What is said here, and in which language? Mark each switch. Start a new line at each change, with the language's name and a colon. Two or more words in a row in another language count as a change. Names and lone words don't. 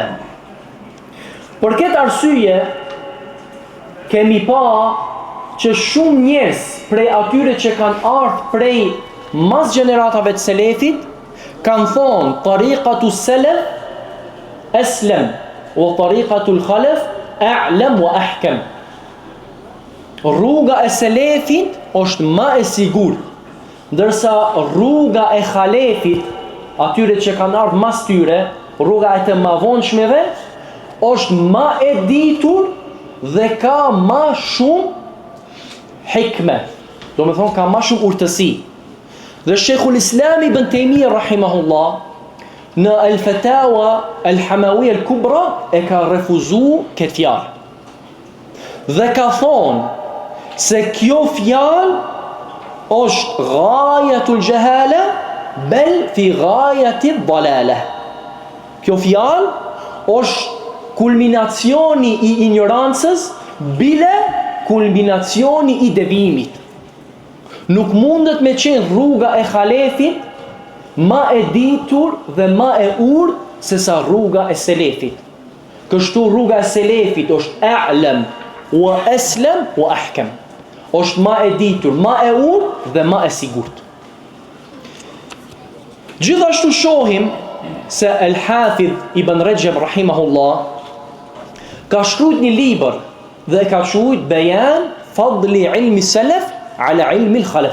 Albanian: Për këtë arsye kemi pa që shumë njerëz prej atyre që kanë ardhur prej mas gjeneratave të selefit kanë thonë:
Arabic: "طريقة السلف أسلم وطريقة الخلف أعلم وأحكم."
Albanian: Rruga e selefit është më e sigurt, ndërsa rruga e khalefit, atyre që kanë ardhur mas tyre, rruga e të mëvonshmeve, është më e ditur dhe ka më shumë hikme. Do me thonë ka më shumë urtësi. Dhe Sheikhul Islam Ibn Taymiyyah rahimahullah në Al-Fatawa Al-Hamawiyya Al-Kubra e ka refuzuar këtë fjalë. Dhe ka thonë se kjo fjalë është
Arabic: غاية الجهالة بل في غاية الضلالة.
Albanian: Kjo fjalë është kulminacioni i ignorancës, bile kulminacioni i devimit. Nuk mundet me qenë rruga e khalefit ma e ditur dhe ma e urtë se sa rruga e selefit. Kështu rruga e selefit është
Arabic: أعلم وأسلم وأحكم.
Albanian: Është ma e ditur, ma e urtë dhe ma e sigurt. Gjithashtu shohim se Al-Hafidh Ibn Rajab rahimahullah ka shkruajtur një libër dhe ka quajtur Bayan Fadli Ilmi Salaf ala Ilmi al-Khalaf.